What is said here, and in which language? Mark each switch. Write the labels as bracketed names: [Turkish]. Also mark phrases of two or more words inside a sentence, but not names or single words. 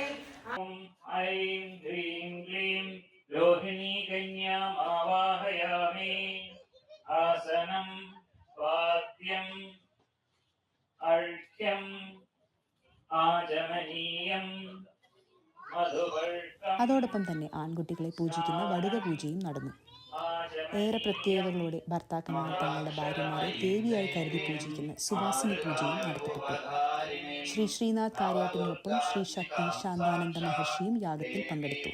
[Sanskrit] ऐं ह्रीं क्लीं लोहिनी कन्याम् आवाहयामि. आसनं वाद्यम् अर्घ्यम् आचमनीयं मधुवर्षम्. [Malayalam] അതോടൊപ്പം തന്നെ ആൺകുട്ടികളെ പൂജിക്കുന്ന വടുക പൂജയും നടന്നു. ഏറെ പ്രത്യേകതകളോടെ ഭർത്താക്കന്മാർ തങ്ങളുടെ ഭാര്യമാരെ ദേവിയായി കരുതി പൂജിക്കുന്ന സുവാസിനി പൂജയും നടത്തപ്പെട്ടു. ശ്രീ ശ്രീനാഥ് കാര്യാട്ടിനൊപ്പം ശ്രീ ശക്തി ശാന്താനന്ദ മഹർഷിയും യാഗത്തിൽ പങ്കെടുത്തു.